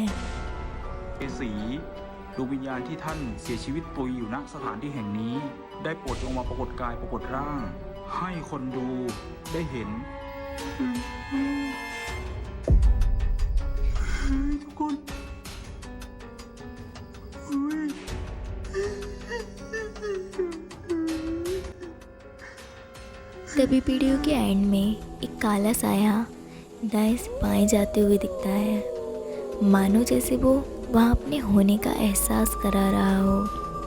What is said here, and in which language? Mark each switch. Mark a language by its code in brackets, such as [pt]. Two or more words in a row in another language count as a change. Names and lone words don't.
[th] สีดวงวิญญาณที่ท่านเสียชีวิตตุยอยู่ณสถานที่แห่งนี้ได้โปรดจงมาปรากฏกายปรากฏร่างให้คนดูได้เห็นทุกคน [hi] तभी वीडियो के एंड में एक काला साया दाएं से बाएं जाते हुए दिखता है, मानो जैसे वो वहाँ अपने होने का एहसास करा रहा हो।